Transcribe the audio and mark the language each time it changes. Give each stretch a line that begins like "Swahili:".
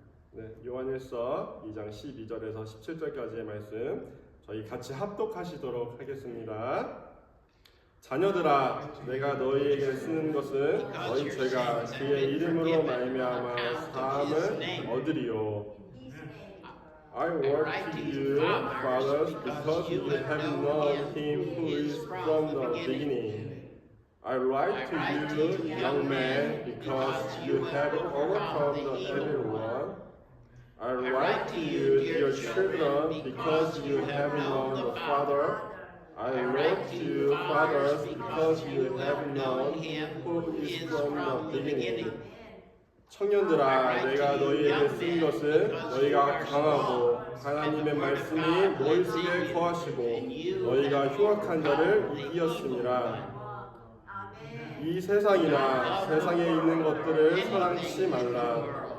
Korean: 네, 요한일서 2장 12절에서 17절까지의 말씀 저희 같이 합독하시도록 하겠습니다. 자녀들아, 내가 너희에게 쓰는 것은 너희 죄가 그의 이름으로 말미암아 사함을 얻으리요.
English: I write to you, fathers, because you have known him who is from the beginning. I write to you, young men, because you have overcome the evil one. I write to you, dear children, because you have known the Father. I write to you, fathers, because you have known him who is from the beginning.
Korean: 청년들아, 내가 너희에게 쓴 것은 너희가 강하고 하나님의 말씀이 너희 속에 거하시고 너희가 흉악한 자를 이기었음이라. 이 세상이나 세상에 있는 것들을 사랑치 말라.